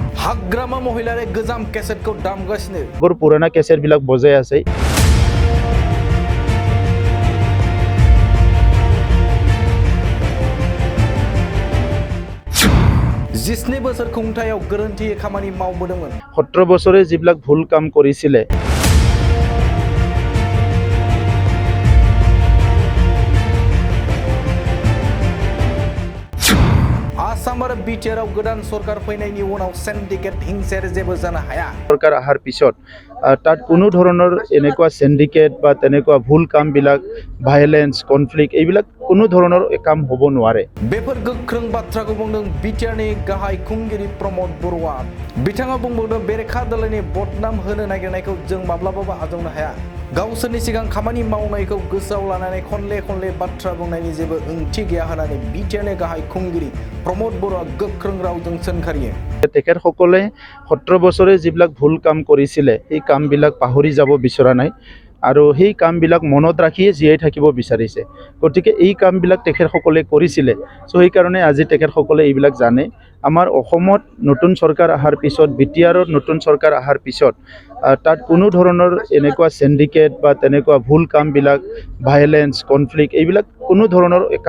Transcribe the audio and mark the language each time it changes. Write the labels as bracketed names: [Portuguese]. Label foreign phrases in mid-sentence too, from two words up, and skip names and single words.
[Bodo] हाग्रामा महिलारे गोजाम केसेटखौ दामगासिनो [Assamese] বৰ পুৰণা কেছেট বিলাক বজাই আছে [Bodo] 17 बोसोर खुंथायाव गोरोन्थि खामानि मावबोदोंमोन [Assamese] 17 বছৰে যিবিলাক ভুল কাম কৰিছিলে [Bodo] आसाम आरो बिटिआरआव गोदान सरकार फैनायनि उनाव सिन्डिकेट हिंसायारि जेबो जानो हाया [Assamese] सरकार আহাৰ পিছত তাত কোনো ধৰণৰ এনেকুৱা সিন্ডিকেট বা তেনেকুৱা ভুল কাম বিলাক [English] violence conflict [Assamese] এইবিলাক কোনো ধৰণৰ কাম হ'ব নোৱাৰে [Bodo] बेफोर गोख्रों बाथ्राखौ बुंदों बिटिआरनि गाहाय खुंगिरि प्रमद बरुवा बिथाङा बुंबावदों बेरेखा दालायनि बदनाम होनो नागिरनायखौ जों माब्लाबाबो आजावनो हाया गावसोरनि सिगां खामानि मावनायखौ गोसोआव लानानै खनले बाथ्रा बुंनायनि जेबो ओंथि गैया होननानै बिटिआरनि गाहाय खुंगिरि प्रमद बरुवा गोख्रों रावजों सोंखारियो [Assamese] তেখেতসকলে 17 বছৰে যিবিলাক ভুল কাম কৰিছিলে এই কামবিলাক পাহৰি যাব বিচৰা নাই আৰু সেই কামবিলাক মনত ৰাখি জীয়াই থাকিব বিচাৰিছে গতিকে এই কামবিলাক তেখেতসকলে কৰিছিলে সো এই কাৰণে আজি তেখেতসকলে এইবিলাক জানে আমাৰ অসমত নতুন চৰকাৰ আহাৰ পিছত বিটিআৰৰ নতুন চৰকাৰ আহাৰ পিছত তাত কোনো ধৰণৰ এনেকুৱা সিন্ডিকেট বা তেনেকুৱা ভুল কামবিলাক [English] violence conflict [Assamese] এইবিলাক কোনো ধৰণৰ কাম